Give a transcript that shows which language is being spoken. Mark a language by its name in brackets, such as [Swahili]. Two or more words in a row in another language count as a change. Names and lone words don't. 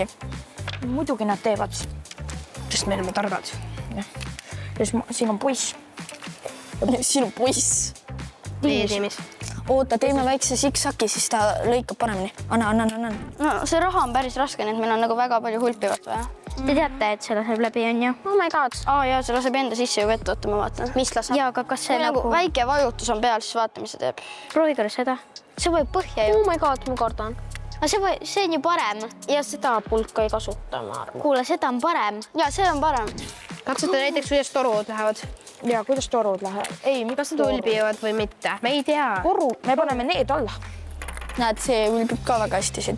[Estonian] Muidugi nad teevad, sest me oleme targad. Siin on poiss. Siin on poiss. Oota, teeme väikse siksaki, siis ta lõikab paremini. Anna. No see raha on päris raske, nii et meil on nagu väga palju hulpivat vaja. Te teate, et see laseb läbi, on ju? [English] Oh my god. [Estonian] Jaa, see laseb enda sisse ju vett, oota, ma vaatan. Mis laseb? Jaa, aga kas see Kui nagu väike vajutus on peal, siis vaata, mis see teeb. Proovi korra seda. See võib põhja ju. [English] Oh my god, [Estonian] ma kardan. Aga see on ju parem. Ja seda pulka ei kasuta, ma arvan. Kuule, seda on parem. Jaa, see on parem. Katsuta näiteks, kuidas torud lähevad. Ja kuidas torud lähevad? Ei, Kas nad ulbivad või mitte? Me ei tea. Toru, me paneme need alla. Näed, see ulbib ka väga hästi siin.